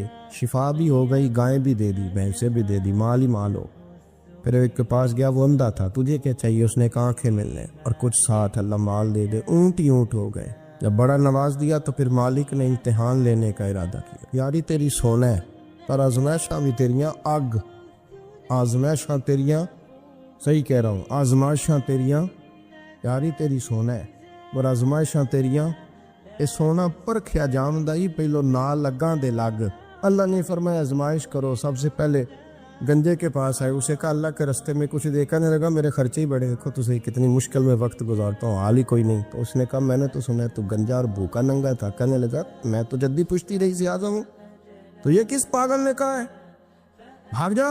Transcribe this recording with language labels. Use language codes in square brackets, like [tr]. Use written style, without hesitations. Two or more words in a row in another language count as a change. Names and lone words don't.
[ur] شفا بھی ہو گئی, گائیں بھی دے دی, بھینسیں بھی دے دی, مال ہی مال ہو. پھر ایک کے پاس گیا, وہ اندھا تھا, تجھے کیا چاہیے؟ اس نے کہا آنکھیں ملنے اور کچھ ساتھ اللہ مال دے دے. اونٹ ہی اونٹ ہو گئے. جب بڑا نواز دیا تو پھر مالک نے امتحان لینے کا ارادہ کیا. [pa] یاری تیری سونا ہے پر آزمائشاں بھی تیریاں اگ, آزمائشاں تیریاں, [ur] صحیح کہہ رہا ہوں, [pa] آزمائشاں تیریاں یاری تیری سونا ہے پر آزمائشاں تیریاں اے سونا پرکھیا جامدہ ہی پہلو نال لگاں دے لگ. [ur] اللہ نے فرمایا آزمائش کرو. سب سے پہلے گنجے کے پاس آئے, اسے کہا اللہ کے رستے میں کچھ دے. کہنے لگا میرے خرچے ہی بڑے, دیکھو تو صحیح کتنی مشکل میں وقت گزارتا ہوں, حال ہی کوئی نہیں. تو اس نے کہا میں نے تو سنا ہے تو گنجا اور بھوکا ننگا تھا. کہنے لگا میں تو جدی پشتی رہی سے اعظم ہوں, تو یہ کس پاگل نے کہا ہے بھاگ جا.